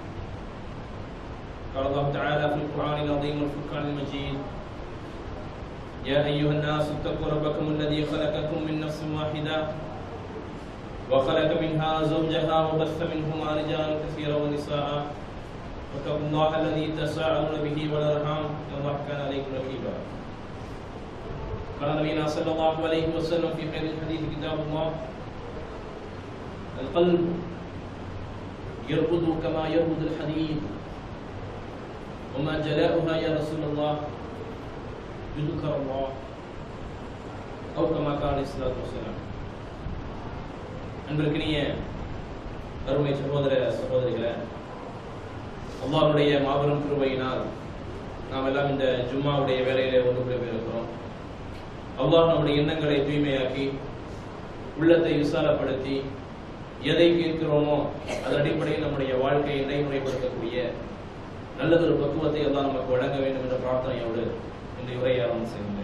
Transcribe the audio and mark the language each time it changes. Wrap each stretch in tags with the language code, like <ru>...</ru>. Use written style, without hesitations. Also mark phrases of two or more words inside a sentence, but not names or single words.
<ar>قال الله تعالى في القران العظيم والفرقان المجيد يا أيها الناس اتقوا ربكم الذي خلقكم من نفس واحدة وخلق منها زوجها وبث منهما رجالا كثيرا ونساء واتقوا الله الذي تساءلون به والأرحام إن الله كان عليكم رقيبا قال نبينا صلى الله عليه وسلم في خير الحديث كتاب الله القلب يرقد كما يرقد الحديد وما جلاؤها يا رسول الله ذكر الله أو كما قال عليه الصلاة والسلام.</ar> <ta>அன்பிற்கினிய அருமை சகோதர சகோதரிகளே, அல்லாஹ்வுடைய மாபெரும் கிருபையினால் நாம் எல்லாம் இந்த ஜும்மாவுடைய வேலையிலே ஒன்று இருக்கிறோம். அல்லாஹ் நம்முடைய எண்ணங்களை தூய்மையாக்கி உள்ளத்தை விசாலப்படுத்தி எதை கேட்கிறோமோ அதன் அடிப்படையில் நம்முடைய வாழ்க்கையை நடைமுறைப்படுத்தக்கூடிய நல்லதொரு பக்குவத்தை அல்லாஹ் நமக்கு வழங்க வேண்டும் என்ற பிரார்த்தனையோடு இந்த உரையை ஆரம்பம் செய்கின்றேன்.</ta>